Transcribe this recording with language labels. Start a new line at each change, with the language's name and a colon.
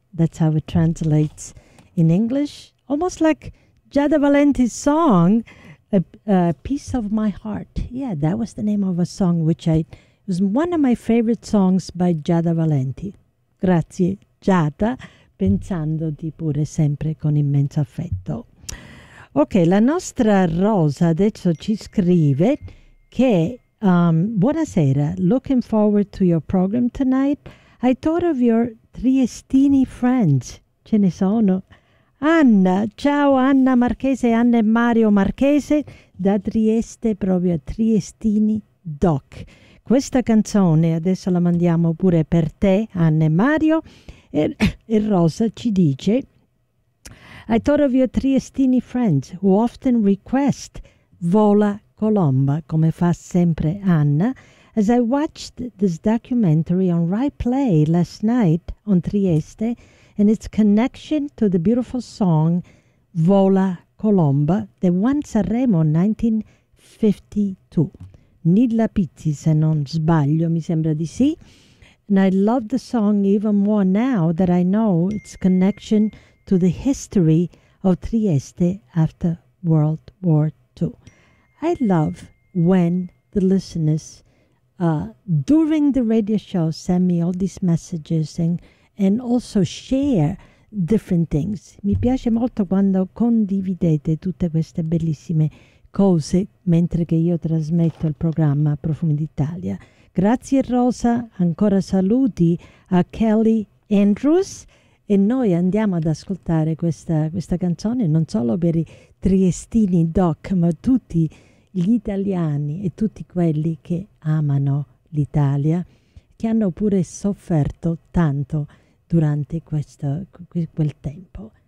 English: That's how it translates in English, almost like Giada Valenti's song, A Piece of My Heart. Yeah, that was the name of a song which was one of my favorite songs by Giada Valenti.
Italian: Grazie, Giada, pensandoti pure sempre con immenso affetto. Ok, la nostra Rosa adesso ci scrive che buonasera,
English: looking forward to your program tonight.
Italian: I thought of your triestini friends. Ce ne sono. Anna, ciao Anna Marchese, Anna e Mario Marchese, da Trieste proprio a Triestini Doc. Questa canzone adesso la mandiamo pure per te, Anna e Mario. E Rosa ci dice:
English: I thought of your triestini friends who often request Vola Colomba,
Italian: come fa sempre Anna,
English: as I watched this documentary on Rai Play last night on Trieste and its connection to the beautiful song Vola Colomba that won Sanremo 1952.
Italian: Nilla Pizzi, se non sbaglio, mi sembra di sì.
English: And I love the song even more now that I know its connection to the history of Trieste after World War II. I love when the listeners during the radio show send me all these messages and also share different things.
Italian: Mi piace molto quando condividete tutte queste bellissime cose mentre che io trasmetto il programma Profumi d'Italia. Grazie Rosa, ancora saluti a Kelly Andrews e noi andiamo ad ascoltare questa canzone non solo per i triestini doc ma tutti gli italiani e tutti quelli che amano l'Italia, che hanno pure sofferto tanto durante quel tempo.